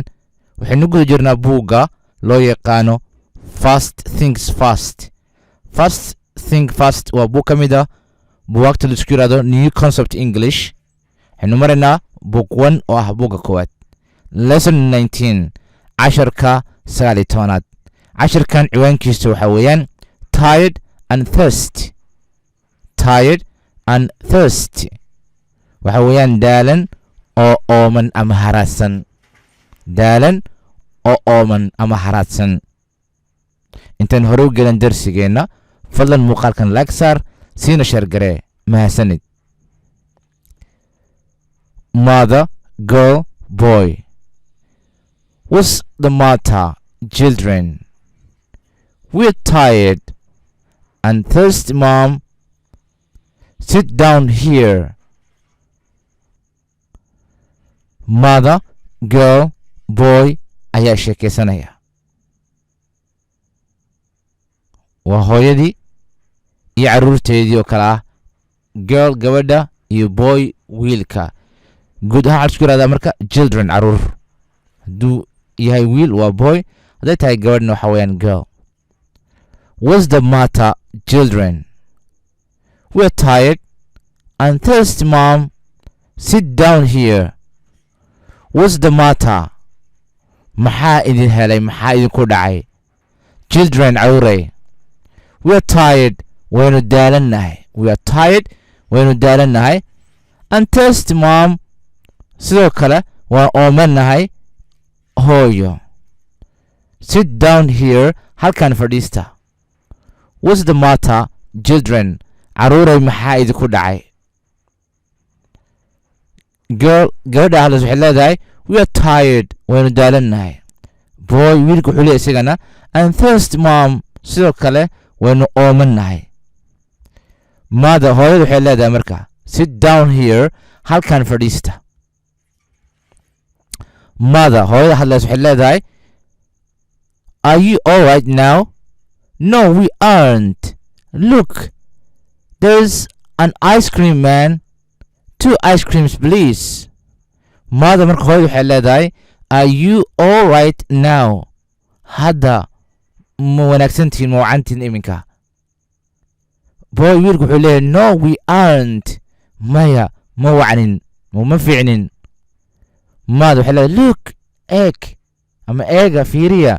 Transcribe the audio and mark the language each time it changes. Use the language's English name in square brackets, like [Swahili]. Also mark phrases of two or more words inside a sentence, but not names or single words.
[Somali] waxaynu guda jirnaa buugga loo yaqaano Fast Things Fast. Fast Think Fast waa buug ka mid ah buugaagta la isku yiraahdo New Concept English. waxaynu maraynaa book 1 oo ah buugga koowaad. Lesson 19 casharka 19aad. casharkan ciwaankiisa waxa weeyaan Tired and Thirsty. Tired and thirsty. waxa weeyaan daalan oo ooman ama haraadsan. daalan oo ooman ama haraadsan. intaan hore u gelin darsigeena fadlan muuqaalkan like saar siina share garee mahadsanid. [English] Mother, girl, boy. What's the matter, children? We're tired and thirsty, Mom. Sit down here. Mother, girl, boy [Somali] ayaa sheekaysanaya. waa hooyadii iyo carruurteedii oo kale ah. girl gabadha iyo boy wiilka. guud ahaan waxaa isku yirahdaa marka children carruur. hadduu yahay wiil waa boy, hadday tahay gabadhna waxa weeyaan girl. [English] What's the matter, children? We're tired and thirsty, Mom. Sit down here. What's the matter? [Somali] maxaa idin helay? maxaa idinku dhacay? [English] Children [Somali] carruuray. [English] We're tired. [Somali] waynu daalannahay. [English] We are tired. [Somali] waynu daalannahay. [English] And thirsty, Mom. [Somali] sidoo kale waan oomannahay hooyo. [English] Sit down here. [Somali] halkan fadhiista. [English] What's the matter, children? [Somali] carruuray maxaa idinku dhacay? girl gabadha hadlas waxay leedahay [English] we are tired. [Somali] waynu daalannahay. boy wiilku wuxuu leeyahay isagana [English] and thirsty, Mom. [Somali] sidoo kale waynu oomannahay. mother hooyadu waxay leedahay marka [English] sit down here. [Somali] halkan fadhiista. mother hooyada hadlas waxay leedahay [English] are you all right now? No, we aren't. Look, there's an ice cream man. 2 ice creams, please. Mother [Somali] marka hooyada waxay leedahay [English] are you all right now? [Somali] hadda ma wanaagsantihiin, ma wacantihiin iminka? boy wiilku wuxuu leeyahay [English] no, we aren't. [Somali] maya ma wacnin, ma fiicnin. mother waxay leedahay look, eeg ama eega fiiriya.